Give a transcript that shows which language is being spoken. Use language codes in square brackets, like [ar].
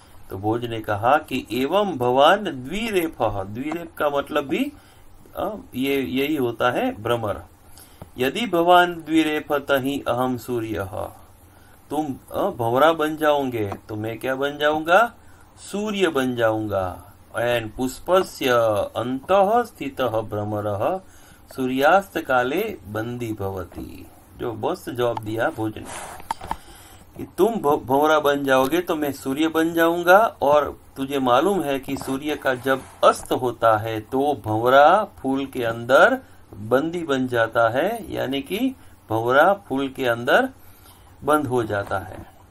[hi] तो भोज ने कहा कि [sa] एवं भवान द्विरेफः, [hi] द्विरेफ का मतलब भी यही होता है भ्रमर। [sa] यदि भवान द्विरेफ तहि अहम सूर्यः, [hi] तुम भंवरा बन जाओगे तो मैं क्या बन जाऊंगा? सूर्य बन जाऊंगा। [sa] एंड पुष्पस्य अंतः स्थितः भ्रमरः सूर्यास्त काले बंदी भवति। [hi] जो बस जवाब दिया भोज ने कि तुम भंवरा बन जाओगे तो मैं सूर्य बन जाऊंगा, और तुझे मालूम है कि सूर्य का जब अस्त होता है तो भंवरा फूल के अंदर बंदी बन जाता है, यानी कि भंवरा फूल के अंदर बंद हो जाता है।